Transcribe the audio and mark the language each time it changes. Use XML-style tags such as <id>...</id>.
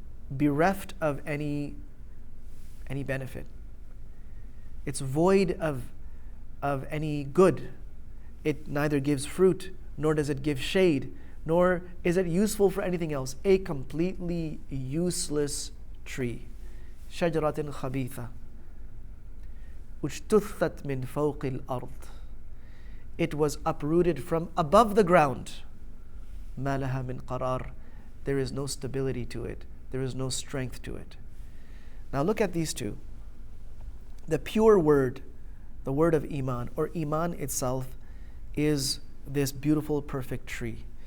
<en>bereft of any benefit. It's void of any good. It neither gives fruit, nor does it give shade, nor is it useful for anything else. A completely useless tree.</en> <ar>شجرة خبيثة اجتثت من فوق الأرض.</ar> <en>It was uprooted from above the ground.</en> <ar>ما لها من قرار.</ar> <en>There is no stability to it. There is no strength to it. Now look at these two. The pure word, the word of Iman, or Iman itself, is this beautiful, perfect tree.</en>